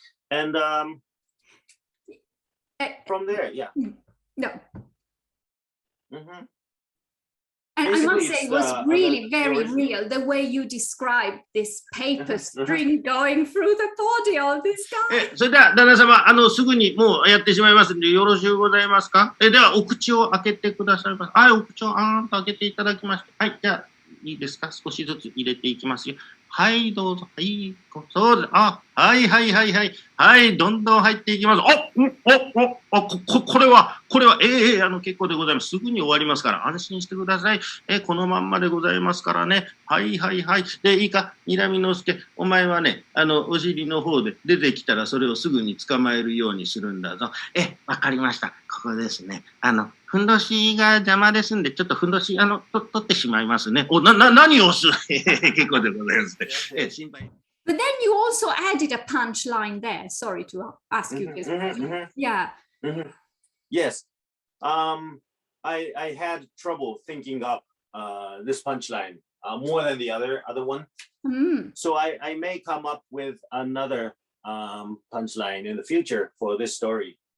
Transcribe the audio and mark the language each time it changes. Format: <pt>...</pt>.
<en>And from there, yeah. No. Mm-hmm. And Basically, I must say, it was really very real, the way you described this paper string going through the body of this guy.</en> <ja>それでは旦那様、すぐにもうやってしまいますのでよろしゅうございますか？ではお口を開けてくださいます。はい、お口をと開けていただきまして、はい、じゃあいいですか？少しずつ入れていきますよ。はい、どうぞ。はい、そうです。はいはいはいはい。はい、どんどん入っていきます。これは、結構でございます。すぐに終わりますから、安心してください。このまんまでございますからね。はいはいはい。で、いいか、Niraminosuke、お前はね、お尻の方で出てきたら、それをすぐに捕まえるようにするんだぞ。わかりました。ここですね。ふんどしが邪魔ですんで、ちょっとふんどし、取ってしまいますね。何をする結構でございますね。心配。</ja> <en>But then you also added a punchline there. Sorry to ask you this. Yeah. Yes. I had trouble thinking up this punchline more than the other one. So I may come up with another punchline in the future for this story.</en>